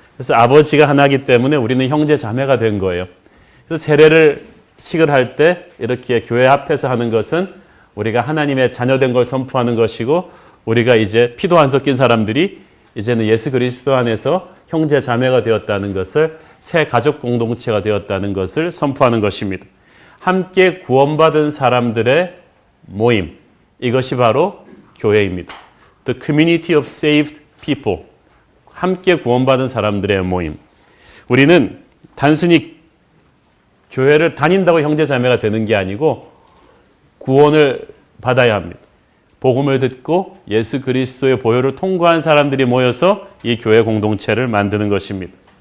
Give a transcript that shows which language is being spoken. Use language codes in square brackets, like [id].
[ko] 그래서 아버지가 하나이기 때문에 우리는 형제 자매가 된 거예요. 그래서 세례를 식을 할 때 이렇게 교회 앞에서 하는 것은 우리가 하나님의 자녀된 걸 선포하는 것이고 우리가 이제 피도 안 섞인 사람들이 이제는 예수 그리스도 안에서 형제 자매가 되었다는 것을 새 가족 공동체가 되었다는 것을 선포하는 것입니다. 함께 구원받은 사람들의 모임, 이것이 바로 교회입니다. [en] The community of saved people. [ko] 함께 구원받은 사람들의 모임. 우리는 단순히 교회를 다닌다고 형제 자매가 되는 게 아니고 구원을 받아야 합니다. 복음을 듣고 예수 그리스도의 보혈을 통과한 사람들이 모여서 이 교회 공동체를 만드는 것입니다.